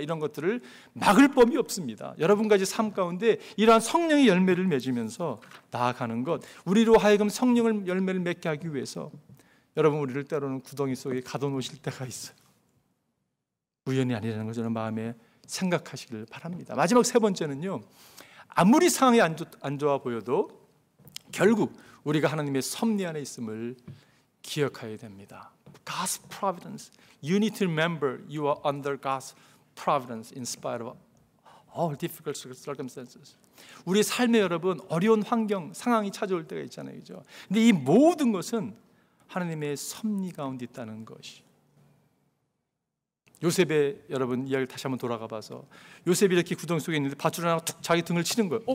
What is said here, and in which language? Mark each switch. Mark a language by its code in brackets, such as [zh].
[ko] 이런 것들을 막을 법이 없습니다. 여러분과 삶 가운데 이러한 성령의 열매를 맺으면서 나아가는 것, 우리로 하여금 성령의 열매를 맺게 하기 위해서 여러분, 우리를 때로는 구덩이 속에 가둬놓으실 때가 있어요. 우연이 아니라는 것을 마음에 생각하시길 바랍니다. 마지막 세 번째는요, 아무리 상황이 안 좋아 보여도 결국 우리가 하나님의 섭리 안에 있음을 기억해야 됩니다. [en] God's providence. You need to remember you are under God's providence in spite of all difficult circumstances. [ko] 우리 삶에 여러분, 어려운 환경, 상황이 찾아올 때가 있잖아요, 그죠? 근데 이 모든 것은 하나님의 섭리 가운데 있다는 것이. 요셉의 여러분 이야기를 다시 한번 돌아가 봐서, 요셉이 이렇게 구덩이 속에 있는데 밧줄 하나가 툭 자기 등을 치는 거예요.